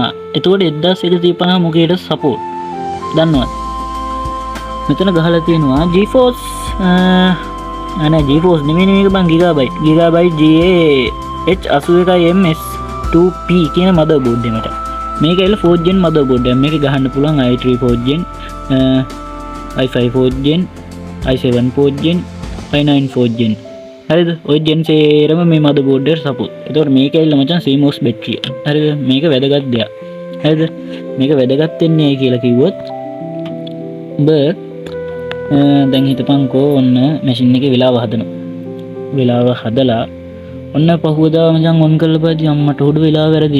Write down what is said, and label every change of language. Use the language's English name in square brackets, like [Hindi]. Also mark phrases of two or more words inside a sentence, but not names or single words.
[Sinhala] එතකොට 1150 මොකේද සපෝට්? දන්නවද? මෙතන ගහලා තියෙනවා GeForce අනේ GeForce නෙමෙයි මේක බං Gigabyte GH81MS2P කියන [English] mother board [Sinhala] එකට. මේක ඇවිල්ලා 4 gen [English] mother board [Sinhala] එකක්. මේක ගහන්න පුළුවන් i3 4 gen i5 4 gen i7 4 gen i9 4 gen. හරිද? ඔය ජෙන් සේරම මේ [English] mother board [Sinhala] එකට සපෝට්. ඒතකොට මේක ඇවිල්ලා මචං CMOS බැටරිය. හරිද? මේක වැදගත් දෙයක්. හරිද? මේක වැදගත් වෙන්නේ ඇයි කියලා කිව්වොත් ඔබ දැන් හිතපන්කෝ ඔන්න මැෂින් එකේ වෙලාව හදනවා. වෙලාව හදලා ඔන්න පහුවදා මචං ඔන් කරලා බලද්දි අම්මට උඩ වෙලාව වැරදි.